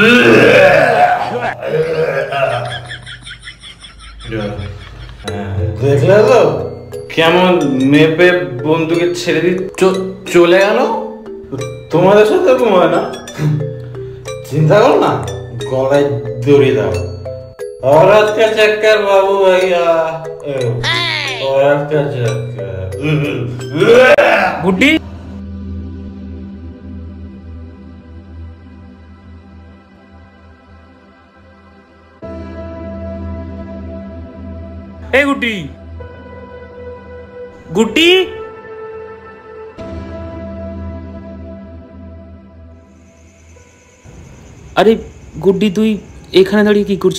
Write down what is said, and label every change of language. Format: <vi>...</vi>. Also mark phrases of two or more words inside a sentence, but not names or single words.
<bn>দেখলে তো কেমন মেপে বন্ধুকে ছেড়ে দিয়ে চলে গেল? তোমাদের সাথে ঘুমায় না? চিন্তা করো না, গলায় দড়ি দাও।</bn> <hi>औरत का चक्कर बाबू भैया, औरत का चक्कर।</hi> <bn>গুড্ডি এই গুড্ডি আরে গুড্ডি তুই এখানে দাঁড়িয়ে কি করছিস?</bn>